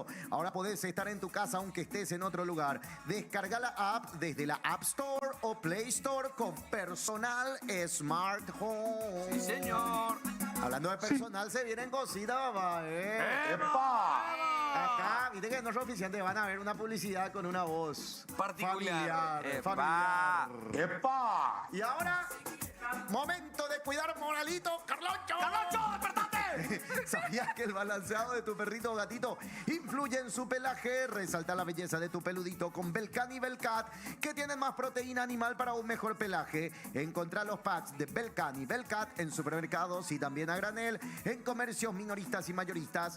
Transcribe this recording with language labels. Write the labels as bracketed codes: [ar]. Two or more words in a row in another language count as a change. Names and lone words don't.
[es] Ahora podés estar en tu casa aunque estés en otro lugar. Descarga la app desde la App Store o Play Store con Personal Smart Home. Sí, señor. Hablando de personal, se vienen cositas, papá. ¡Epa! Acá, viste que no es oficiante, van a ver una publicidad con una voz Particular. familiar. ¡Epa! Y ahora, momento de cuidar moralito, Carloncho. ¡Carloncho, despertate! ¿Sabías que el balanceado de tu perrito o gatito influye en su pelaje? Resalta la belleza de tu peludito con Belcan y Belcat, que tienen más proteína animal para un mejor pelaje. Encontrá los packs de Belcan y Belcat en supermercados y también a granel en comercios minoristas y mayoristas.